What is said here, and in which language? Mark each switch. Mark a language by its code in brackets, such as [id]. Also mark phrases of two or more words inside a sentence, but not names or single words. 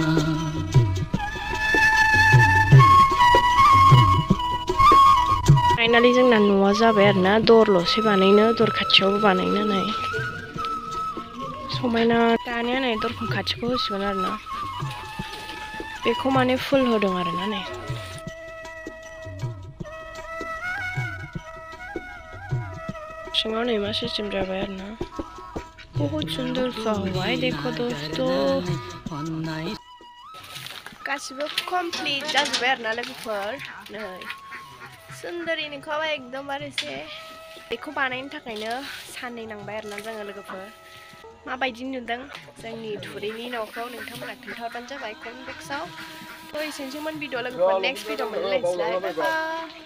[brx] फाइनालि जोंना न'आ जाबाय आरोना दरल'सै बानायनो दर खाथियावबो बानायनो नै समायना दानिया नै दरखं खाथिखौ होसिगोन आरोना बेखौ माने फुल होदों आरोना नै सिङाव नै मा सिस्टेम जाबाय आरोना [hi] बहुत सुंदर सा हुआ है देखो दोस्तों [brx] गासिबो कमप्लिट जाजोब्बाय आरोना लोगोफोर नै सुन्दरी नुखाबाय एकदमबारे बेखौ बानायनो थाखायनो साननै नांबाय आरोना जोङो लोगोफोर माबायदि नुदों जोंनि थुरिनि न'खौ नोंथांमोना खिन्थाहरबानो जाबाय [en] comment box [brx] थ' एसेनोसैमोन भिडिअ लोगोफोर [en] next video [brx] मोनलायनोसैलाय [en] bye bye